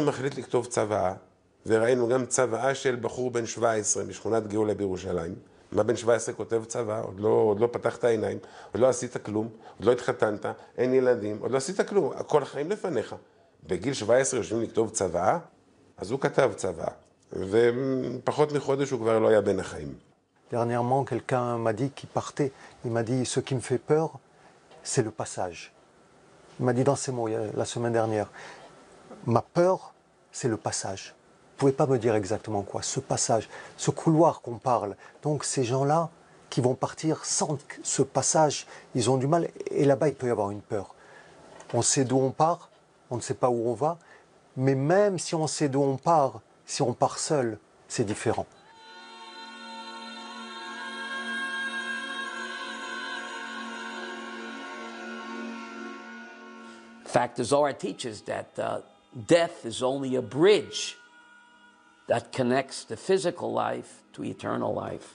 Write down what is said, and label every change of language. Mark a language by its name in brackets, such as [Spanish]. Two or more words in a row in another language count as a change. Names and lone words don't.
[Hebrew] ואז הוא מחליט לכתוב צוואה, וראינו גם צוואה של בחור בן 17 משכונת גאולה בירושלים. מה בן 17 כותב צוואה? עוד לא פתחת העיניים, עוד לא עשית כלום, עוד לא התחתנת, אין ילדים, עוד לא עשית כלום, כל החיים לפניך. בגיל 17 יושבים לכתוב צוואה, אז הוא כתב צוואה, ופחות מחודש הוא כבר לא היה בין החיים. [French] Dernièrement, quelqu'un m'a dit qu'il partait. Il m'a dit, ce qui me fait peur, c'est le passage. Il m'a dit dans ces mots la semaine dernière, ma peur, c'est le passage. Vous ne pouvez pas me dire exactement quoi, ce passage, ce couloir qu'on parle. Donc ces gens-là qui vont partir sans ce passage, ils ont du mal. Et là-bas, il peut y avoir une peur. On sait d'où on part, on ne sait pas où on va. Mais même si on sait d'où on part, si on part seul, c'est différent. [English] In fact, the Zohar teaches that death is only a bridge that connects the physical life to eternal life.